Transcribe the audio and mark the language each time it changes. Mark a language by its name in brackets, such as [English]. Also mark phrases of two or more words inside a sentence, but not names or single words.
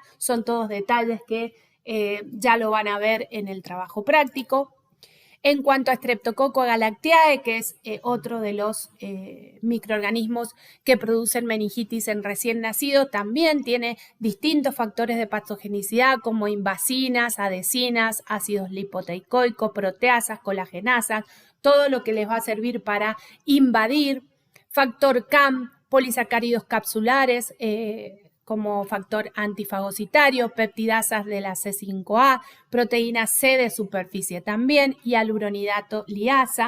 [Spanish] Son todos detalles que ya lo van a ver en el trabajo práctico. En cuanto a Streptococcus agalactiae, que es otro de los microorganismos que producen meningitis en recién nacido, también tiene distintos factores de patogenicidad como invasinas, adhesinas, ácidos lipoteicoicos, proteasas, colagenasas, todo lo que les va a servir para invadir, factor CAM, polisacáridos capsulares, como factor antifagocitario, peptidasas de la C5A, proteína C de superficie también y aluronidato liasa.